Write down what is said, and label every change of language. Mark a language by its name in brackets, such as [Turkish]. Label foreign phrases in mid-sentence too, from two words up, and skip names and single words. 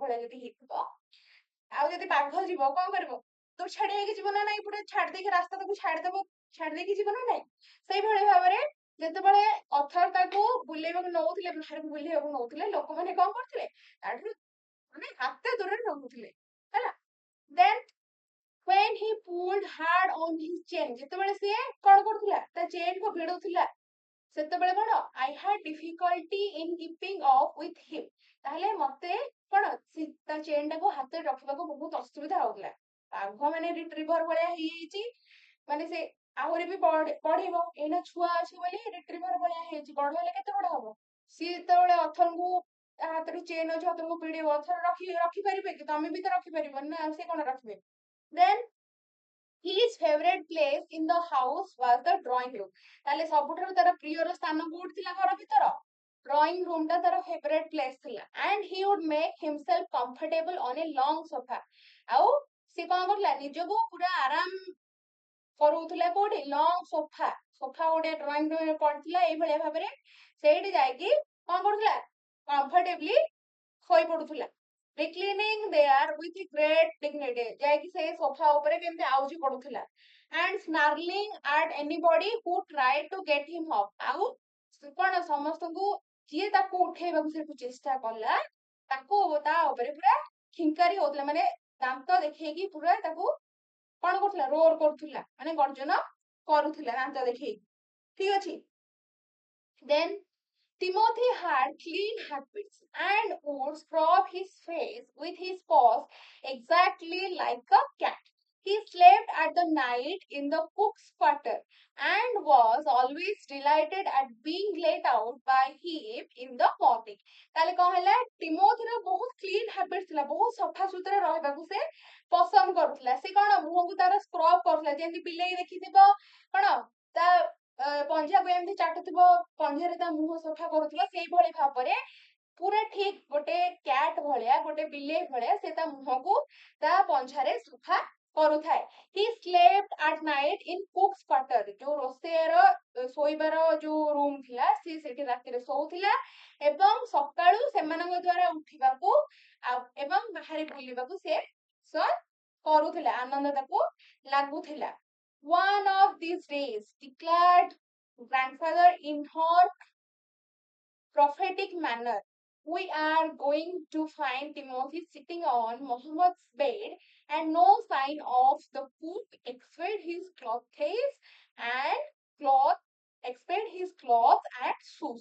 [Odia] ଭଳିଆ ଯଦି ହେଇଥିବ ଆଉ ଯଦି ବାଘ ଯିବ କଣ କରିବ ତୁ ଛାଡି ହେଇକି ଯିବ ନା ନାଇଁ ପୁରା ଛାଡି ଦେଇକି ରାସ୍ତା ତାକୁ ଛାଡି ଦେଇକି ଯିବ ନା ନାଇଁ ସେଇଭଳି ଭାବରେ ଯେତେବେଳେ ଅଥର ତାକୁ ବୁଲେଇବାକୁ ନଉଥିଲେ ବାହାରକୁ ବୁଲେଇବାକୁ ନଉଥିଲେ ଲୋକମାନେ କଣ କରୁଥିଲେ ତାଠାରୁ ମାନେ ହାତେ ଦୂରରେ ରହୁଥିଲେ ହେଲା ଦେନ୍ [English] when he pulled hard on his chain [Odia] ଯେତେବେଳେ ସିଏ କଣ କରୁଥିଲା ତା ଚେନ୍ କୁ ଭିଡୁଥିଲା ସେତେବେଳେ କଣ [English] I had difficulty in keeping off with him [Odia] ତାହେଲେ ମତେ କଣ ତା ଚେନ୍ ଟାକୁ ହାତରେ ରଖିବାକୁ ବହୁତ ଅସୁବିଧା ହଉଥିଲା ବାଘ ମାନେ ରିଟ୍ରିଭର ଭଳିଆ ହେଇଯାଇଛି ମାନେ ସେ ଆହୁରି ବି ବଢିବ। ଏଇନା ଛୁଆ ଅଛି ବୋଲି ରିଟ୍ରିଭର ଭଳିଆ ହେଇଛି, ବଡ ହେଲେ କେତେ ବଡ ହବ? ସିଏ ଯେତେବେଳେ ଅଥରଙ୍କୁ ତା ହାତରେ ଚେନ୍ ଅଛି, ଅଥରଙ୍କୁ ଭିଡିବ, ଅଥର ରଖିପାରିବେ କି? ତମେ ବି ତ ରଖିପାରିବନି ନା, ସେ କଣ ରଖିବେ? [English] ଦେନ୍ his favorite place in the house was the drawing room. [Odia] ତାହେଲେ ସବୁଠାରୁ ତାର ପ୍ରିୟର ସ୍ଥାନ କୋଉଠି ଥିଲା ଘର ଭିତର? [English] drawing room [Odia] ଟା ତାର [English] favorite place [Odia] ଥିଲା। [English] and he would make himself comfortable on a long sofa. [Odia] ଆଉ ସେ କଣ କରୁଥିଲା? ନିଜକୁ ପୁରା ଆରାମ କରୁଥିଲା କୋଉଠି? [English] long sofa. [Odia] ସୋଫା ଗୋଟେ [English] drawing room [Odia] ରେ ପଡିଥିଲା ଏଇଭଳିଆ ଭାବରେ, ସେଇଠି ଯାଇକି କଣ କରୁଥିଲା? କମ୍ଫର୍ଟେବଲି ଶୋଇ ପଡୁଥିଲା। [English] reclining there with great dignity, [Odia] ଯାଇକି ସେ ସୋଫା ଉପରେ କେମିତି ଆଉଜି ପଡୁଥିଲା। [English] and snarling at anybody who tried to get him up. [Odia] ଆଉ କଣ ସମସ୍ତଙ୍କୁ ଯିଏ ତାକୁ ଉଠେଇବାକୁ ସେଠୁ ଚେଷ୍ଟା କଲା, ତାକୁ ତା ଉପରେ ପୁରା ଖିଙ୍କାରି ହଉଥିଲା, ମାନେ ଦାନ୍ତ ଦେଖେଇକି ପୁରା ତାକୁ କଣ କରୁଥିଲା? ରୋର କରୁଥିଲା, ମାନେ ଗର୍ଜନ କରୁଥିଲା ଦାନ୍ତ ଦେଖେଇକି। ଠିକ ଅଛି। [English] ଦେନ୍ Timothy had clean habits and would scrub his face with his paws exactly like a cat. He slept at the night in the cook's quarter and was always delighted at being let out by him in the morning. [Odia] ତାହେଲେ କଣ ହେଲା? ଟିମୋଥିର ବହୁତ [English] clean habit [Odia] ଥିଲା, ବହୁତ ସଫାସୁତୁରା ରହିବାକୁ ସେ ପସନ୍ଦ କରୁଥିଲା। ସେ କଣ ମୁହଁକୁ ତାର ସ୍କ୍ରବ୍ କରୁଥିଲା, ଯେମିତି ବିଲେଇ ଦେଖିଥିବ କଣ ତା ପଞ୍ଝାକୁ ଏମିତି ଚାଟୁଥିବ, ପଞ୍ଝାରେ ତା ମୁହଁ ସଫା କରୁଥିବ, ସେଇଭଳି ଭାବରେ ପୁରା ଠିକ ଗୋଟେ କ୍ୟାଟ୍ ଭଳିଆ, ଗୋଟେ ବିଲେଇ ଭଳିଆ ସେ ତା ମୁହଁକୁ ତା ପଞ୍ଝାରେ ସଫା କରୁଥାଏ। [English] he slept at night in cook's quarter, [Odia] ଯୋଉ ରୋଷେଇଆର ଶୋଇବାର ଯୋଉ ରୁମ୍ ଥିଲା, ସିଏ ସେଠି ରାତିରେ ଶୋଉଥିଲା ଏବଂ ସକାଳୁ ସେମାନଙ୍କ ଦ୍ଵାରା ଉଠିବାକୁ ଏବଂ ବାହାରେ ବୁଲିବାକୁ ସେ କରୁଥିଲା, ଆନନ୍ଦ ତାକୁ ଲାଗୁଥିଲା। [English] One of these days, declared grandfather in her prophetic manner, we are going to find Timothy sitting on Muhammad's bed and no sign of the cook except his clothes and cloth except his cloth and shoes.